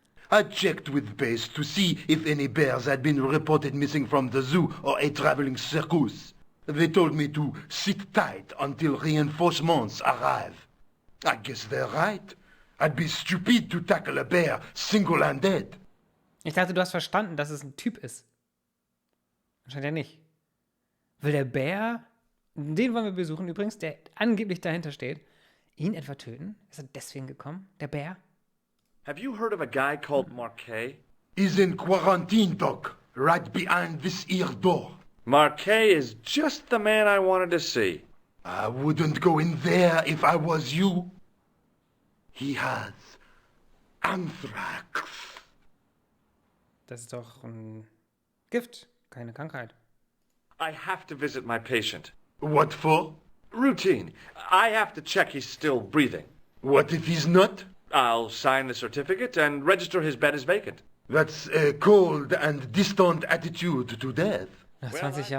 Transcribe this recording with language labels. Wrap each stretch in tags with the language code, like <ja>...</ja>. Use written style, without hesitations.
<en>I checked with base to see if any bears had been reported missing from the zoo or a traveling circus. They told me to sit tight until reinforcements arrive. I guess they're right. I'd be stupid to tackle a bear single-handed.</en> <de>Ich dachte, du hast verstanden, dass es ein Typ ist. Anscheinend ja nicht. Will der Bär, den wollen wir besuchen übrigens, der angeblich dahinter steht, ihn etwa töten? Ist er deswegen gekommen, der Bär?</de> <en>Have you heard of a guy called Marquet? He's in quarantine, Doc, right behind this here door. Marquet is just the man I wanted to see. I wouldn't go in there if I was you. He has anthrax.</en> <de>Das ist doch ein Gift, keine Krankheit.</de> <en>I have to visit my patient. What for? Routine. I have to check he's still breathing. What if he's not? I'll sign the certificate and register his bed as vacant. That's a cold and distant attitude to death.</en> <de>Nach</de> <en>Well,</en> <de>20</de> <en>I've been</en>